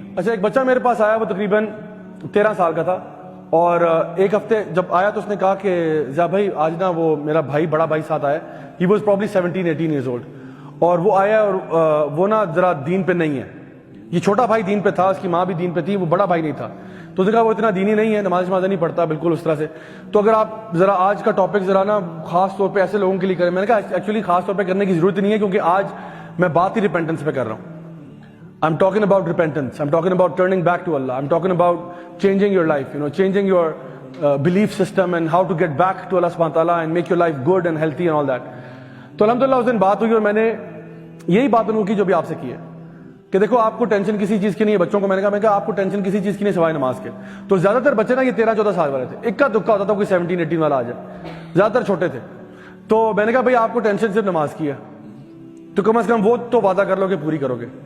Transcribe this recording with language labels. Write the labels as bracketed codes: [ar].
[ur] اچھا, ایک بچہ میرے پاس آیا, وہ تقریباً 13 سال کا تھا, اور ایک ہفتے جب آیا تو اس نے کہا کہ ضیاء بھائی آج نا وہ میرا بھائی, بڑا بھائی ساتھ آیا, [en] he was probably 17-18 years old, [ur] اور وہ آیا اور وہ نا ذرا دین پہ نہیں ہے. یہ چھوٹا بھائی دین پہ تھا, اس کی ماں بھی دین پہ تھی, وہ بڑا بھائی نہیں تھا. تو اس نے کہا وہ اتنا دینی نہیں ہے, نماز نہیں پڑھتا بالکل اس طرح سے. تو اگر آپ ذرا آج کا ٹاپک ذرا نا خاص طور پہ ایسے لوگوں کے لیے کریں. میں نے کہا ایکچولی خاص طور پہ کرنے کی ضرورت نہیں ہے, کیونکہ آج میں بات ہی ریپینٹنس پہ کر رہا ہوں. [en] I'm talking about repentance. I'm talking about turning back to Allah. I'm talking about changing your life, changing your belief system and how to get back to Allah subhanahu wa ta'ala and make your life good and healthy and all that. [ur] تو الحمدللہ اس دن بات ہوئی, اور میں نے یہی بات ان کو کی جو بھی آپ سے کی ہے, کہ دیکھو آپ کو ٹینشن کسی چیز کی نہیں ہے. بچوں کو میں نے کہا آپ کو ٹینشن کسی چیز کی نہیں سوائے نماز کے. تو زیادہ تر بچے نا یہ 13-14 سال والے تھے, اکا دکا ہوتا تھا کوئی 17-18 والا آ جائے, زیادہ تر چھوٹے تھے. تو میں نے کہا بھائی آپ کو ٹینشن صرف نماز کی ہے, تو کم از کم وہ تو وعدہ کر لو کہ پوری کرو گے.